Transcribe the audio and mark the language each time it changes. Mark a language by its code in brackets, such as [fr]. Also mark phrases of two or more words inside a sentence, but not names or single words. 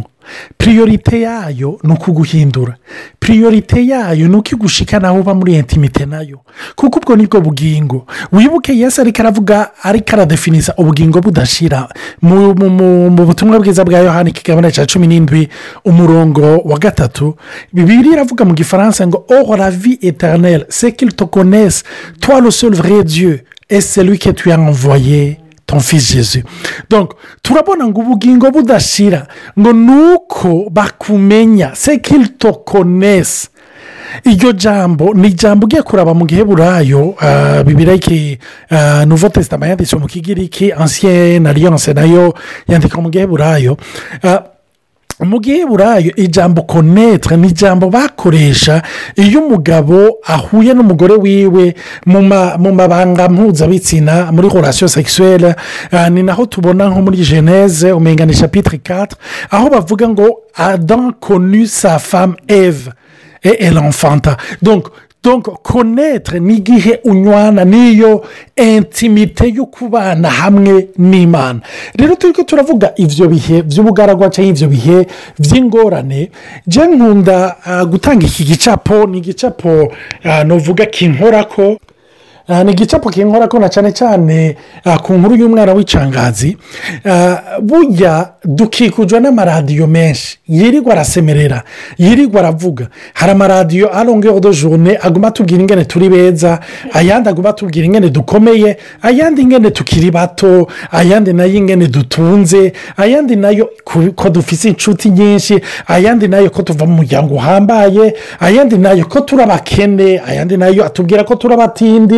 [rn] priorite yayo ni ukuguhindura priorite yayo ni ukigushikana aho uba muri intimite nayo kuko ubwo nibwo bugingo wibuke Yesu ariko aravuga ariko aradefinisa ubugingo budashira mu butumwa bwiza bwa Yohani ikigabane cya 17 umurongo wa 3 Bibiliya iravuga mu gifaransa ngo [fr] or la vie éternelle c'est qu'il te connaisse toi le seul vrai Dieu et celui que tu as envoyé ton fils Jésus. [rn] Donc turabona ngo ubugingo budashira ngo nuko bakumenya [fr] c'est qu'il te connaisse. [rn] Iryo jambo ni jambo ugiye kuraba mu giheburayo Bibiliya iki [fr] Nouveau Testament [rn] yanditswe mu kigiriki [fr] Ancienne Alliance [rn] nayo yandikwa mu giheburayo mu giheburayo ijambo connaître ni ijambo bakoresha iyo umugabo ahuye n'umugore wiwe mu mabanga mpuzabitsina muri [fr] relation sexuelle [rn] ni naho tubona nko muri Genèse umenga ni chapitre 4 aho bavuga ngo [fr] Adam connu sa femme Ève et elle enfanta donc connaître [rn] ni igihe unywana n'iyo intimite yo kubana hamwe n'Imana rero turiko turavuga ivyo bihe by'ubugaragwa cyangwa ivyo bihe by'ingorane je nkunda gutanga iki gicapo ni igicapo novuga kinkorako ni igicapo kinkorako na cyane cyane ku nkuru y'umwana w'icangazi burya dukikujwe n'amaradiyo menshi yirirwa arasemerera yirirwa aravuga hari amaradiyo [fr] à longueur de journée [rn] aguma atubwira ingene turi beza ayandi aguma atubwira ingene dukomeye ayandi ingene tukiri bato ayandi nayo ingene dutunze ayandi nayo ko dufise inshuti nyinshi ayandi nayo ko tuva mu muryango uhambaye ayandi nayo ko turi abakene ayandi nayo atubwira ko turi abatindi